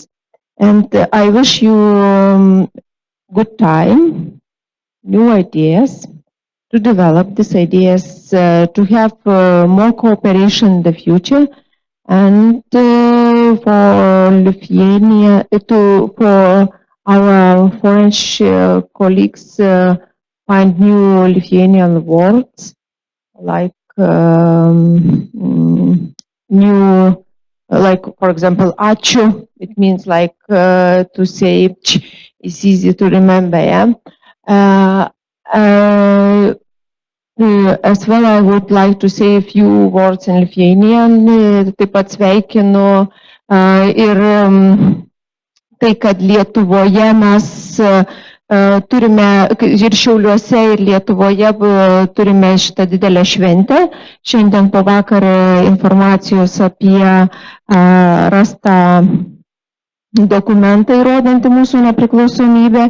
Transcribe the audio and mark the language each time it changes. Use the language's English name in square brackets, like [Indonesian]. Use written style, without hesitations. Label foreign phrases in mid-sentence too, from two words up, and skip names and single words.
[English] And I wish you good time, new ideas, to develop these ideas, to have more cooperation in the future, and for Lithuania, for our foreign colleagues, find new Lithuanian words like new, like for example, ačiū. It means like to say. It's easy to remember. Yeah. As well, I would like to say a few words in Lithuanian. [Lithuanian] Taip pat sveikinu ir tai, kad Lietuvoje mes turime, ir Šiauliuose, ir Lietuvoje turime šitą didelę šventę. Šiandien po vakar informacijos apie rastą dokumentą įrodantį mūsų nepriklausomybę.